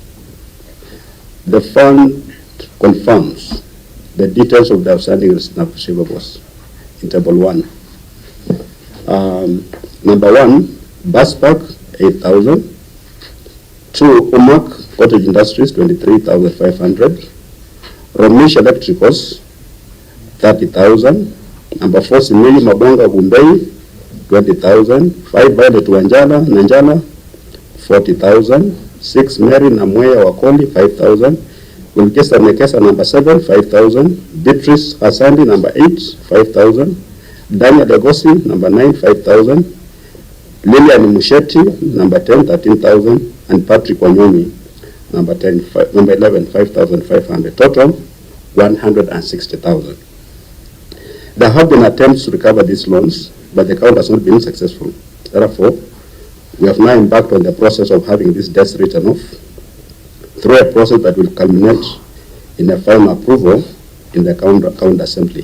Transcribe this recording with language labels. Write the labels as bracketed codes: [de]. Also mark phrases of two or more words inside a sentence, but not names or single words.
[en] The fund confirms the details of the outstanding receivables in Table 1. Number 1, bus park, 8,000. 2, UMAC Cottage Industries, 23,500. Romish Electricals, 30,000. Number 4, Simili Mabonga Gumbei, 20,000. 5, Violet Nanjala, 40,000. 6, Mary Namweya Wakoli, 5,000. Wilkesa Nekesa, number 7, 5,000. Beatrice Hasandi, number 8, 5,000. Daniel Legosi, number 9, 5,000. Lilian Musheti, number 10, 13,000. And Patrick Wanyoni, number 11, 5,500. Total, 160,000. There have been attempts to recover these loans, but the count has not been successful. Therefore, we have now embarked on the process of having these debts written off through a process that will culminate in a final approval in the county assembly.